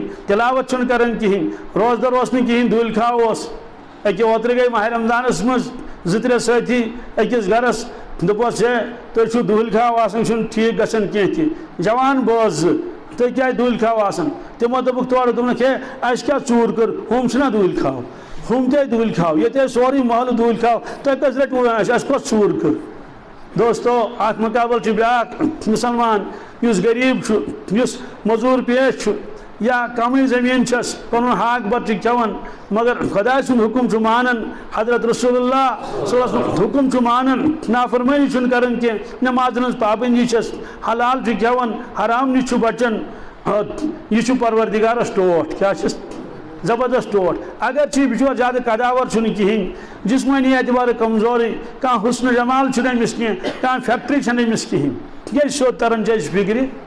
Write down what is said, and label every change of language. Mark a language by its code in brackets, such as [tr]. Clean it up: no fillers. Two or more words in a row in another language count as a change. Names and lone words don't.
[ks] تِلاوت چھُنہٕ کران کِہیٖنۍ روزدر اوس نہٕ کِہیٖنۍ دوٗلہِ کھاو اوس أکیاہ اوترٕ گٔے ماہِ رمضانس منٛز 2-3 سٲتھی أکِس گرس دوٚپُس ہے تُہۍ چھِو دوٗلہِ کھاو آسان چھُنہٕ ٹھیٖک گژھان کینٛہہ تہِ جوان بٲژ 2 تُہۍ کیٛازِ دوٗلہِ کھاو آسان تِمو دوٚپُکھ تورٕ دوٚپُکھ ہے اَسہِ کیٛاہ ژوٗر کٔر ہُم چھِنہ دوٗلہِ کھاو ہُم تہِ دوٗلہِ کھاو ییٚتہِ ٲسۍ سورُے محلہٕ دوٗلہِ کھاو تۄہہِ کٔژ لٹہِ ووٚن اَسہِ کۄس ژوٗر کٔر دوستو اَتھ مُقابل چھُ بیٛاکھ مُسلمان یُس غریٖب چھُ یُس موٚزوٗر پیش چھُ یا کمٕے زٔمیٖن چھس پنُن ہاکھ بتہٕ چھِ کھٮ۪وان مگر خۄداے سُنٛد حُکُم چھُ مانان حضرت رسول اللہ [ar] صلی اللہ علیہ وسلم [ks] حُکُم چھُ مانان نافرمٲنی چھُنہٕ کران کینٛہہ نٮ۪مازن ہٕنٛز پابنٛدی چھس حلال چھُ کھٮ۪وان حرام نِش چھُ بچان یہِ چھُ پروردِگارس ٹوٹھ کیٛاہ چھِس زبردست ٹوٹھ اگر چھِ یہِ بِچور زیادٕ قداوَر چھُنہٕ کِہیٖنۍ جسمٲنی اعتبارٕ کمزورٕے کانٛہہ حُسنہٕ جمال چھُنہٕ أمِس کینٛہہ کانٛہہ فیکٹری چھَنہٕ أمِس کِہیٖنۍ ییٚلہِ سیوٚد تران چھِ أسۍ فِکرِ